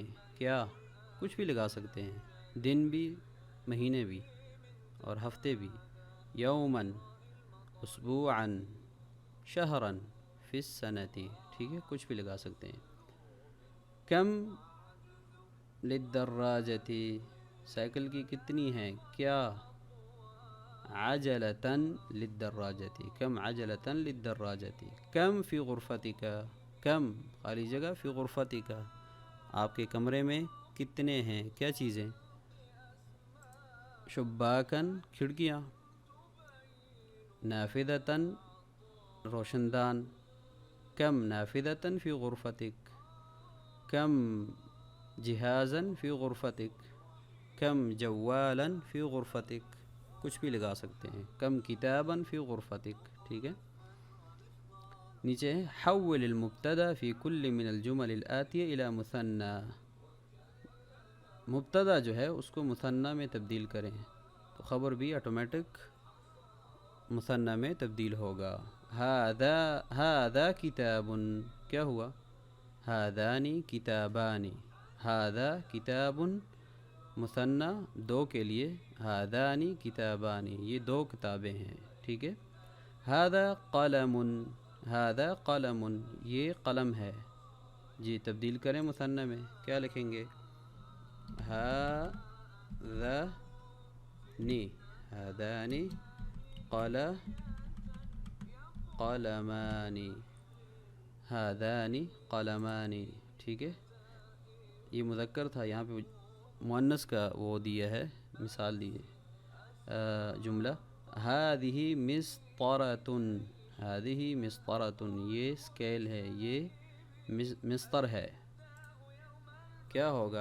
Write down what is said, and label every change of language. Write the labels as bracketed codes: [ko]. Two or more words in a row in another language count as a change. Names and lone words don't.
[ur] کیا کچھ بھی لگا سکتے ہیں، دن بھی، مہینے بھی اور ہفتے بھی۔ [ar] یوما، اسبوعا، شہرا فی السنۃ، [ur] ٹھیک ہے، کچھ بھی لگا سکتے ہیں۔ [ar] کم للدراجۃ، [ur] سائیکل کی کتنی ہیں؟ [ar] کیا عجلۃ للدراجۃ، کم عجلۃ للدراجۃ۔ کم فی غرفتک، [ur] کم خالی جگہ، [ar] فی غرفتک، [ur] آپ کے کمرے میں کتنے ہیں؟ کیا چیزیں؟ شباکن، کھڑکیاں، نافذتن، روشن دان۔ [ar] کم نافذتن فی غرفتک، کم جہازن فی غرفتک، کم جوالا فی غرفتک، [ur] کچھ بھی لگا سکتے ہیں۔ [ar] کم کتابا فی غرفتک، [ur] ٹھیک ہے۔ نیچے ہے [ar] حول المبتدا فی کل من الجمل الآتیہ الی مثنی، [ur] مبتدا جو ہے اس کو مثنی میں تبدیل کریں تو خبر بھی آٹومیٹک مثنی میں تبدیل ہوگا۔ [ar] ھذا کتاب، [ur] کیا ہوا؟ [ar] ھذان کتابان، ھذا کتاب [ur] مثنی دو کے لیے، [ar] ھذان کتابان، [ur] یہ دو کتابیں ہیں، ٹھیک ہے۔ [ar] ھذا قلم، ھذا قلم، [ur] یہ قلم ہے، جی تبدیل کریں مثنی میں، کیا لکھیں گے؟ [ar] ھذان قلمان، ھذان قلمان، [ur] ٹھیک ہے۔ یہ مذکر تھا، یہاں پہ مؤنث کا وہ دیا ہے، مثال دی ہے جملہ۔ [ar] ھذہ مسطرۃ، ھذہ مسطرۃ، [ur] یہ اسکیل ہے، یہ مسطر ہے، کیا ہوگا؟